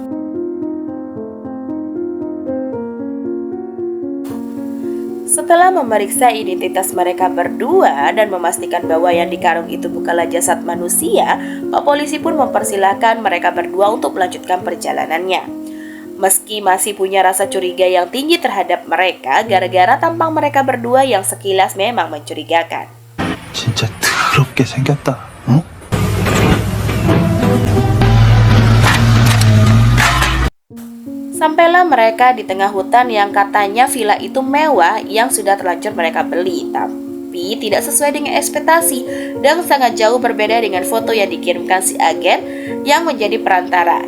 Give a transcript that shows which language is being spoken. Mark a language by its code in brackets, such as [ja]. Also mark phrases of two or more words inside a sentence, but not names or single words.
[id] Setelah memeriksa identitas mereka berdua dan memastikan bahwa yang dikarung itu bukanlah jasad manusia, Pak Polisi pun mempersilahkan mereka berdua untuk melanjutkan perjalanannya. Meski masih punya rasa curiga yang tinggi terhadap mereka, gara-gara tampang mereka berdua yang sekilas memang mencurigakan. [ko] 진짜 더럽게 생겼다. 어? [id] Sampailah mereka di tengah hutan yang katanya villa itu mewah yang sudah terlanjur mereka beli, tapi tidak sesuai dengan ekspektasi dan sangat jauh berbeda dengan foto yang dikirimkan si agen yang menjadi perantara.